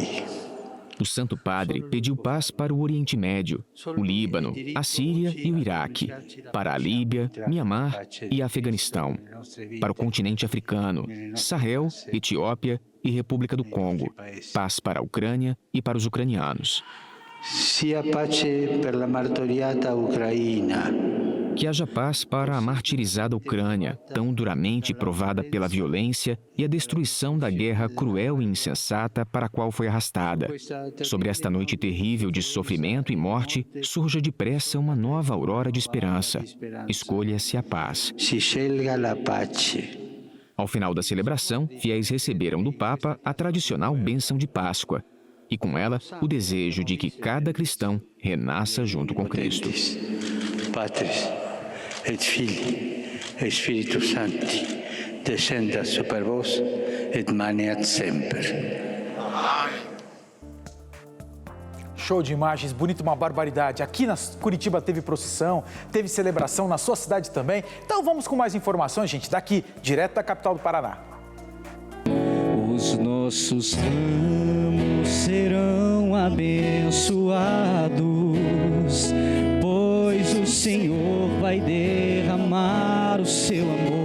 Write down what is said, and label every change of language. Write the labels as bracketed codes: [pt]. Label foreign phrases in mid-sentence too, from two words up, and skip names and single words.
[pt] O Santo Padre pediu paz para o Oriente Médio, o Líbano, a Síria e o Iraque, para a Líbia, Mianmar e Afeganistão, para o continente africano, Sahel, Etiópia e República do Congo, paz para a Ucrânia e para os ucranianos. [it] Sia pace per la martoriata Ucraina. [pt] Que haja paz para a martirizada Ucrânia, tão duramente provada pela violência e a destruição da guerra cruel e insensata para a qual foi arrastada. Sobre esta noite terrível de sofrimento e morte, surja depressa uma nova aurora de esperança. Escolha-se a paz. [it] Si scelga la pace. [pt] Ao final da celebração, fiéis receberam do Papa a tradicional bênção de Páscoa, e com ela o desejo de que cada cristão renasça junto com Cristo. [la] Patris et Filii et Spiritus Sancti, descendat super vos et maneat semper. [pt] Show de imagens, bonito, uma barbaridade. Aqui na Curitiba teve procissão, teve celebração, na sua cidade também. Então vamos com mais informações, gente, daqui, direto da capital do Paraná. Os nossos ramos serão abençoados, pois o Senhor vai derramar o seu amor.